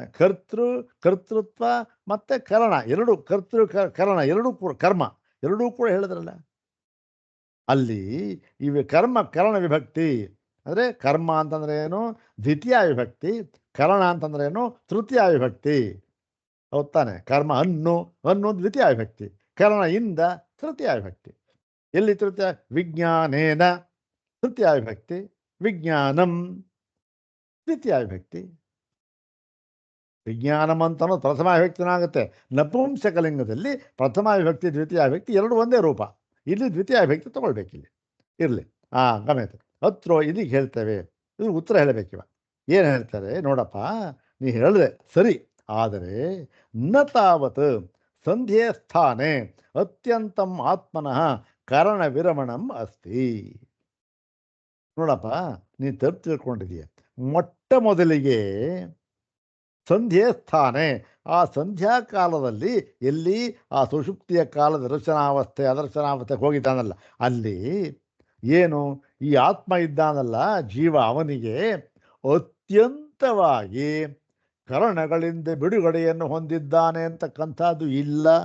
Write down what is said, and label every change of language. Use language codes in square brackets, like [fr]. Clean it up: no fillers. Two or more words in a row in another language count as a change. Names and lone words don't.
[kn] ಕರ್ತೃತ್ವ ಮತ್ತೆ ಕರಣ ಎರಡು, ಕರಣ ಎರಡೂ ಕೂಡ, ಕರ್ಮ ಎರಡೂ ಕೂಡ ಹೇಳಿದ್ರಲ್ಲ ಅಲ್ಲಿ. ಇವೆ ಕರ್ಣ ವಿಭಕ್ತಿ ಅಂದರೆ ಕರ್ಮ ಅಂತಂದ್ರೆ ಏನು, ದ್ವಿತೀಯ ವಿಭಕ್ತಿ. ಕರಣ ಅಂತಂದ್ರೆ ಏನು, ತೃತೀಯ ವಿಭಕ್ತಿ. ಹೌದಾನೆ? ಕರ್ಮ ಅನ್ನು ದ್ವಿತೀಯ ವಿಭಕ್ತಿ, ಕರಣ ಇಂದ ತೃತೀಯ ವಿಭಕ್ತಿ. ಎಲ್ಲಿ ತೃತೀಯ? ವಿಜ್ಞಾನೇನ ತೃತೀಯ ವಿಭಕ್ತಿ, ವಿಜ್ಞಾನಂ ದ್ವಿತೀಯ ವಿಭಕ್ತಿ. ವಿಜ್ಞಾನಂ ಅಂತನೋ ಪ್ರಥಮ ವಿಭಕ್ತಿನಾಗುತ್ತೆ. ನಪುಂಸಕಲಿಂಗದಲ್ಲಿ ಪ್ರಥಮ ವಿಭಕ್ತಿ ದ್ವಿತೀಯ ವಿಭಕ್ತಿ ಎರಡು ಒಂದೇ ರೂಪ. ಇಲ್ಲಿ ದ್ವಿತೀಯ ವಿಭಕ್ತಿ ತಗೊಳ್ಬೇಕಿಲ್ಲಿ. ಇರಲಿ, ಗಮನಿತ ಹತ್ರ ಇಲ್ಲಿಗೆ ಹೇಳ್ತೇವೆ. ಇದು ಉತ್ತರ ಹೇಳಬೇಕಿವ. ಏನು ಹೇಳ್ತಾರೆ ನೋಡಪ್ಪ, ನೀ ಹೇಳಿದೆ ಸರಿ, ಆದರೆ [sa] ನ ತಾವತ್ ಸಂಧ್ಯೆ ಸ್ಥಾನೆ ಅತ್ಯಂತಂ ಆತ್ಮನಃ ಕಾರಣ ವಿರಮಣಂ ಅಸ್ತಿ. [kn] ನೋಡಪ್ಪ, ನೀ ತಪ್ಪು ತಿಳ್ಕೊಂಡಿದೀಯ. ಮೊಟ್ಟ ಮೊದಲಿಗೆ [sa] ಸಂಧ್ಯೆ ಸ್ಥಾನೆ, [kn] ಆ ಸಂಧ್ಯಾ ಕಾಲದಲ್ಲಿ, ಎಲ್ಲಿ ಆ ಸುಷುಪ್ತಿಯ ಕಾಲದ ಅದರ್ಶನಾವಸ್ಥೆಗೆ ಹೋಗಿದ್ದಾನಲ್ಲ, ಅಲ್ಲಿ ಏನು ಈ ಆತ್ಮ ಇದ್ದಾನಲ್ಲ ಜೀವ, ಅವನಿಗೆ ಅತ್ಯಂತವಾಗಿ ಕರಣಗಳಿಂದ ಬಿಡುಗಡೆಯನ್ನು ಹೊಂದಿದ್ದಾನೆ ಅಂತಕ್ಕಂಥದ್ದು ಇಲ್ಲ.